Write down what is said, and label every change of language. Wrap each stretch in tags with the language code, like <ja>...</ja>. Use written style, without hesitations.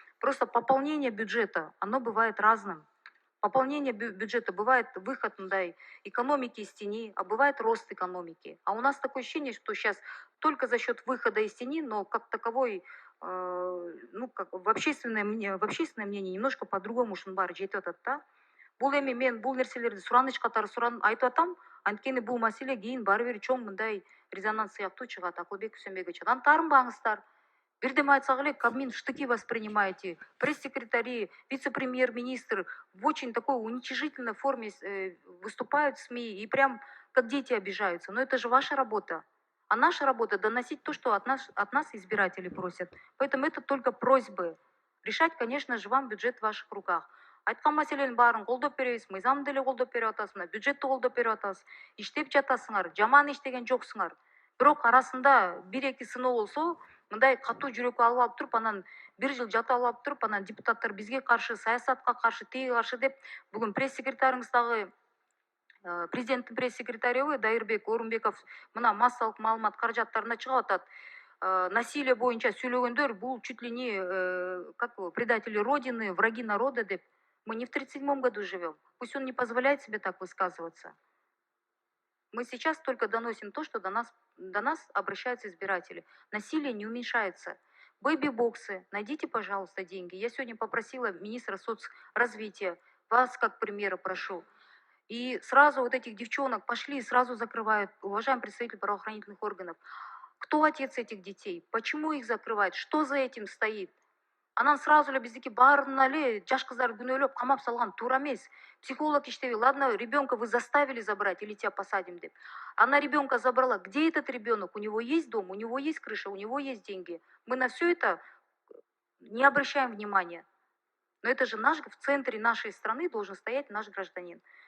<ru>Просто пополнение бюджета, оно бывает разным. Пополнение бюджета бывает выход экономики из тени, а бывает рост экономики. А у нас такое ощущение, что сейчас только за счет выхода из тени, но как таковой, как в общественное мнение немножко по-другому</ru> <ky>шунбар жетип атат да. Бул эми мен бул нерселерди сураныч катары айтып атам, анткени бул маселе кийин баары бир чоң мындай резонанс сыяктуу чыгат. Акылбек Үсенбекович, анан таарынбаңыздар. Бирдеме айтсак эле,</ky> <ru>Кабмин в штыки воспринимаете, пресс-секретари, вице-премьер-министр в очень такой уничижительной форме выступают в СМИ и прям как дети обижаются. Но это же ваша работа. А наша работа доносить то, что от нас избиратели просят. Поэтому это только просьбы. Решать, конечно же, вам бюджет в ваших руках.</ru> <ky>Айткан маселенин баарын колдоп беребиз, мыйзамды деле колдоп берип атасыңар, бюджетти колдоп берип атабыз. Иштеп жатасыңар, жаман иштеген жоксуңар. Бирок арасында 1-2 сыноо болсо, мындай катуу жүрөккө алып туруп, анан 1 жыл жатып алып туруп, анан депутаттар бизге каршы, саясатка каршы, тиги каршы деп, бүгүн пресс-секретарыңыз дагы, президенттин пресс-секретарыбы Дайырбек Орунбеков мына массалык маалымат каражаттарына чыгып атат. Насилие боюнча сүйлөгөндөр бул</ky> <ru>чуть ли не предатели родины, враги народа деп. Мы не в 1937 году живем. Пусть он не позволяет себе так высказываться. Мы сейчас только доносим то, что до нас обращаются избиратели. Насилие не уменьшается. Бэби-боксы, найдите, пожалуйста, деньги. Я сегодня попросила министра соцразвития, вас как примера прошу. И сразу вот этих девчонок пошли и сразу закрывают, уважаемый представитель правоохранительных органов. Кто отец этих детей? Почему их закрывают? Что за этим стоит?</ru> <ky>Анан сразу эле биздики баарына эле жаш кыздар күнөөлөп камап салган туура эмес. Психолог иштеби,</ky> <ru>ладно, ребенка вы заставили забрать или тебя посадим деп. Она ребенка забрала. Где этот ребенок? У него есть дом, у него есть крыша, у него есть деньги. Мы на все это не обращаем внимания. Но это же в центре нашей страны должен стоять наш гражданин.</ru>